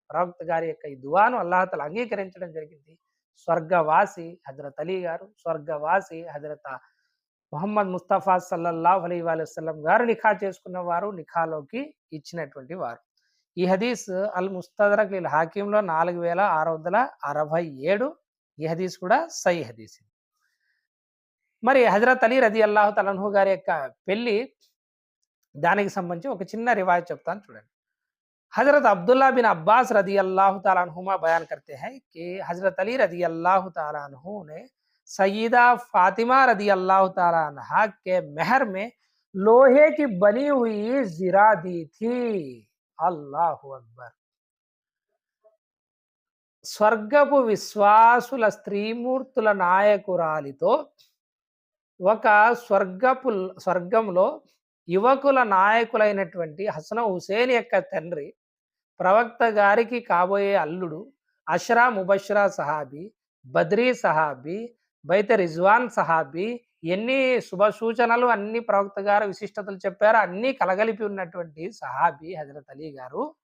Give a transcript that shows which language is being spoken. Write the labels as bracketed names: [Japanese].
[Telugu] ప్రవక్త గారి యొక్క ఈ దువాను అల్లాహ్ తాలా అంగీకరించడం జరిగింది. స్వర్గవాసి హజరత్ అలీ గారు, స్వర్గవాసి హజరత్ మొహమ్మద్ ముస్తఫా సల్లల్లాహు అలైహి వసల్లం గారు నిఖా చేసుకున్న వారు, నిఖాలోకి ఇచ్చినటువంటి వారు. ఈ హదీస్ అల్ ముస్తదరక్ లిల్ హాకింలో 4667. ఈ హదీస్ కూడా సహీ హదీస్. మరి హజరత్ అలీ రదియల్లాహు తఆలా అన్హు గారి యొక్క పెళ్లి, దానికి సంబంధించి ఒక చిన్న రివాయత్ చెప్తాను చూడండి. [Hindi] हज़रत अब्दुल्ला बिन अब्बास रदी अल्लाह तआला अन्हुमा बयान करते हैं कि हज़रत अली रदी अल्लाह तआला अन्हु ने सय्यदा फातिमा रदी अल्लाह तआला अन्हा के महर में लोहे की बनी हुई ज़िरा दी थी. [Telugu] అల్లాహు అక్బర్. స్వర్గపు విశ్వాసుల స్త్రీమూర్తుల నాయకురాలితో ఒక స్వర్గంలో యువకుల నాయకులైనటువంటి హసన్ హుసేన్ యొక్క తండ్రి, ప్రవక్త గారికి కాబోయే అల్లుడు, అష్రా ముబష్రా సహాబీ, బద్రీ సహాబీ, బైత రిజ్వాన్ సహాబీ, ఎన్ని శుభ సూచనలు, అన్ని ప్రవక్త గారు విశిష్టతలు చెప్పారు, అన్నీ కలగలిపి ఉన్నటువంటి సహాబీ హజరత్ అలీ గారు